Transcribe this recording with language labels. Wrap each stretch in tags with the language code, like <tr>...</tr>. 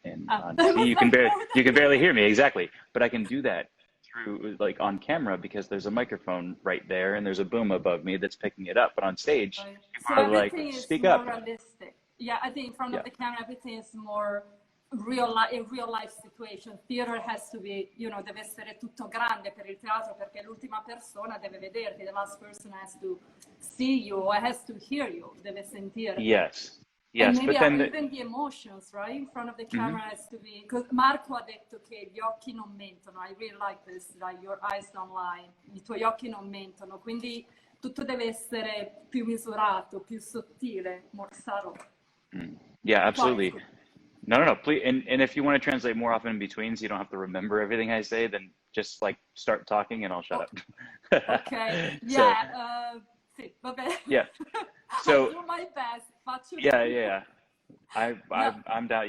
<en>And you can barely hear me, exactly, but I can do that through like on camera because there's a microphone right there and there's a boom above me that's picking it up. But on stage, so everything is speak more up. realistic. Yeah, I think in front of the camera, everything is more real life situation. Theater has to be,</en> <it>deve essere tutto grande per il teatro perché l'ultima persona deve vederti.</it> <en>The last person has to see you or has to hear you.</en> <it>Deve sentirti.</it> <en>Yes. Yes, and maybe but then even the emotions, right? In front of the camera has to be, because</en> <it>Marco ha detto che gli occhi non mentono.</it> <en>I really like this, like your eyes don't lie.</en> <it>I tuoi occhi non mentono, quindi tutto deve essere più misurato, più sottile,</it> <en>more subtle. Yeah, absolutely. No, please. And if you want to translate more often in between, so you don't have to remember everything I say, then just like start talking and I'll shut up. Okay. Yeah.</en> <it>Sì, vabbè.</it> <en>Yeah. So I do my best. Yeah. I'm down.</en>